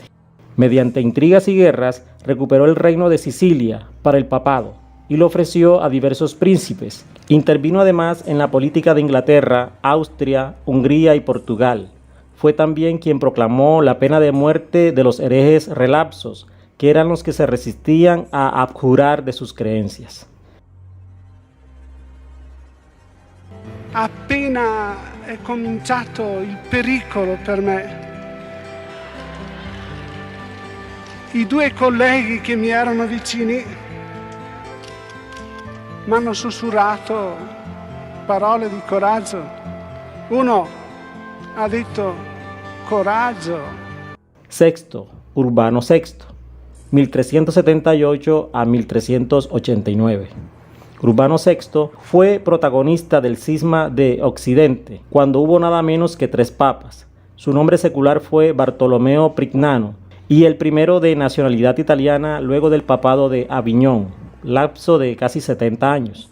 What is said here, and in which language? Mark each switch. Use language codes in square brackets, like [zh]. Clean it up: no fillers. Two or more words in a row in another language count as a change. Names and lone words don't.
[es] Mediante intrigas y guerras, recuperó el reino de Sicilia para el papado y lo ofreció a diversos príncipes. Intervino además en la política de Inglaterra, Austria, Hungría y Portugal. Fue también quien proclamó la pena de muerte de los herejes relapsos, que eran los que se resistían a abjurar de sus creencias. [it] Appena è cominciato il pericolo per me, i 2 colleghi che mi erano vicini mi hanno sussurrato parole di coraggio. Uno ha detto coraggio. [es] Sexto, Urbano VI, 1378 a 1389. Urbano VI fue protagonista del cisma de Occidente, cuando hubo nada menos que 3 papas. Su nombre secular fue Bartolomeo Prignano, y el primero de nacionalidad italiana luego del papado de Aviñón, lapso de casi 70 años.